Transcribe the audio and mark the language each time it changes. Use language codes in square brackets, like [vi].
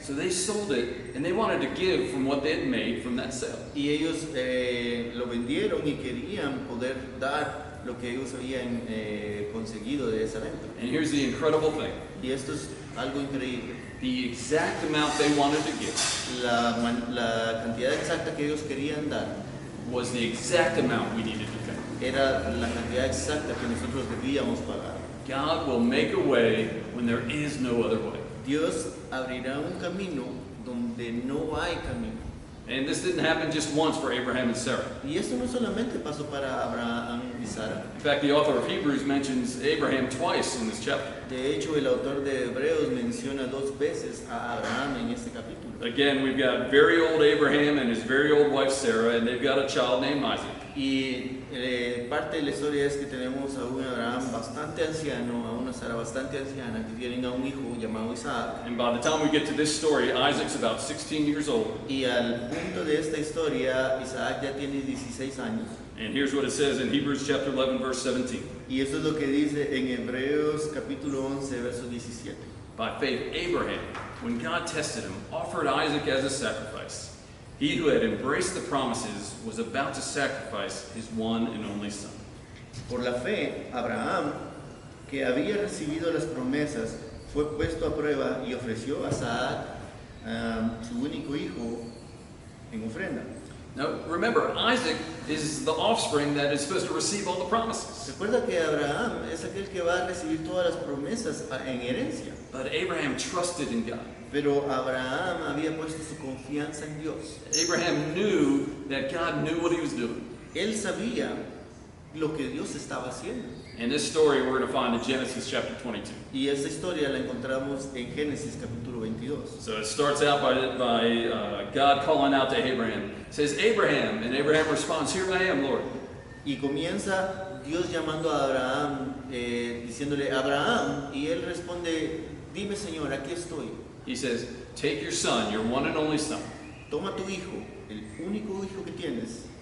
[en] So they sold it, and they wanted to give from what they'd made from that sale. [es] Y ellos lo vendieron y querían poder dar lo que ellos habían conseguido de esa venta. [en] And here's the incredible thing. [es] Y esto es algo increíble. [en] The exact amount they wanted to give [es] La cantidad exacta que ellos querían dar [en] was the exact amount we needed to pay. [es] era la cantidad exacta que nosotros debíamos pagar. [en] God will make a way when there is no other way. [es] Dios abrirá un camino donde no hay camino. [en] And this didn't happen just once for Abraham and Sarah. [es] Y esto no solamente pasó para Abraham y Sara. [en] In fact, the author of Hebrews mentions Abraham twice in this chapter. [es] De hecho, el autor de Hebreos menciona 2 veces a Abraham en este capítulo. [en] Again, we've got very old Abraham and his very old wife Sarah, and they've got a child named Isaac. [es] Y parte de la historia es que tenemos a un Abraham bastante anciano, a una Sara bastante anciana, que tienen a un hijo llamado Isaac. [en] And by the time we get to this story, Isaac's about 16 years old. [es] Y al punto de esta historia, Isaac ya tiene 16 años. [en] And here's what it says in Hebrews chapter 11, verse 17. [es] Y eso es lo que dice en Hebreos capítulo 11, verso 17. [en] By faith, Abraham, when God tested him, offered Isaac as a sacrifice. He who had embraced the promises was about to sacrifice his one and only son. [es] Por la fe, Abraham, que había recibido las promesas, fue puesto a prueba y ofreció a Isaac, su único hijo, en ofrenda. [en] Now, remember, Isaac is the offspring that is supposed to receive all the promises. [es] Recuerda que Abraham es aquel que va a recibir todas las promesas en herencia. [en] But Abraham trusted in God. [es] Pero Abraham había puesto su confianza en Dios. [en] Abraham knew that God knew what he was doing. [es] Él sabía lo que Dios estaba haciendo. [en] And this story we're going to find in Genesis chapter 22. [es] Y esta historia la encontramos en Génesis capítulo 22. [en] So it starts out by God calling out to Abraham. It says, Abraham, and Abraham responds, here I am, Lord. [es] Y comienza Dios llamando a Abraham, diciéndole, Abraham, y él responde, dime Señor, aquí estoy. [en] He says, take your son, your one and only son. [es] Toma tu hijo, el único hijo que tienes,